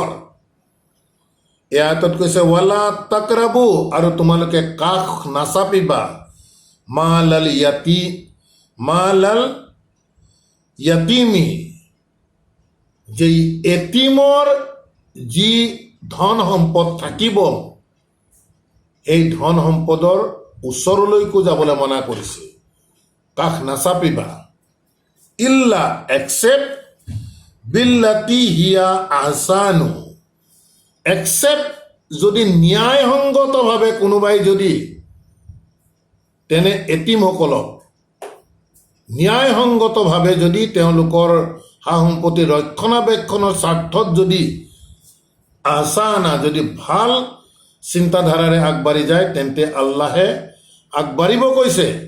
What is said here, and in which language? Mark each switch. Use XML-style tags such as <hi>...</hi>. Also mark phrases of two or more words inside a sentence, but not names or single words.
<as>এই আয়াতত কৈছে</as> <ar>ولا تقربوا,</ar> <as>আৰু তোমালোকে কাষ নাচাপিবা,</as> <ar>مال اليتيم,</ar> <as>যে এতিমৰ যি ধন সম্পদ থাকিব, এই ধন সম্পদৰ ওচৰলৈকো যাবলৈ মনা কৰিছে, কাষ নাচাপিবা।</as> <ar>ইল্লা, এক্সেপ্ট بالتي هي أحسن,</ar> <as>এক্সেপ্ট যদি ন্যায়সংগতভাৱে কোনোবাই যদি তেনে এতিমসকলক ন্যায়সংগতভাৱে যদি তেওঁলোকৰ সা সম্পত্তি ৰক্ষণাবেক্ষণৰ স্বাৰ্থত যদি আহসানা, যদি ভাল চিন্তাধাৰাৰে আগবাঢ়ি যায়, তেন্তে আল্লাহে আগবাঢ়িব কৈছে।</as>